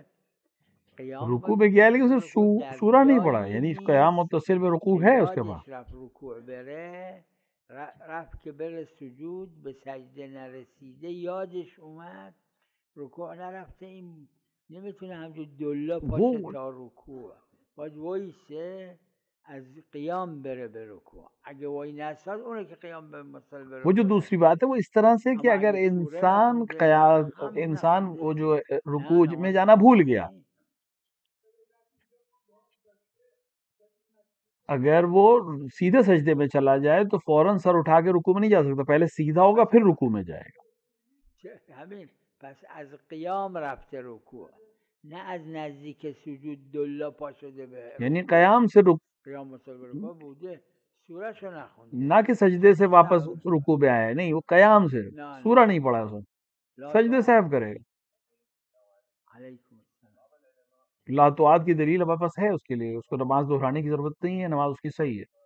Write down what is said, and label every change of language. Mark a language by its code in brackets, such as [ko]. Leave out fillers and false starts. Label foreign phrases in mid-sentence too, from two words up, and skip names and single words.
[ur] رکوع میں گیا لیکن اس نے سورہ نہیں پڑھا، یعنی قیام متصل میں رکوع ہے اس کے پاس۔ [fa] رفت رکوع بره، رفت که بره سجود به سجده نرسیده، یادش اومد رکوع نرفته، این نمیتونه همجور دلا پاشه تا رکوع، باید وایسه از قیام بره به رکوع، اگه وای نساد اونه که قیام به مصل بره۔ [ur] وہ جو دوسری بات ہے وہ اس طرح سے کہ اگر انسان وہ جو رکوع میں جانا بھول گیا، اگر وہ سیدھے سجدے میں چلا جائے تو فوراً سر اٹھا کے رکوع میں نہیں جا سکتا، پہلے سیدھا ہوگا پھر رکوع میں جائے گا۔ [fa] همین پس از قیام رفته رکوع، نه از نزدیک سجود دلا پا شده به، [ur] یعنی قیام سے [fa] قیام مصل رکوع بوده، سورہ شو نخونده، [ur] نہ کہ سجدے سے واپس رکوع پہ آیا ہے، نہیں وہ قیام سے سورہ نہیں پڑھا اس نے، سجدے صاحب کرے گا۔ لاتوعات کی دلیل ہمارے پاس ہے اس کے لیے، اس کو نماز دہرانے کی ضرورت نہیں ہے، نماز اس کی صحیح ہے۔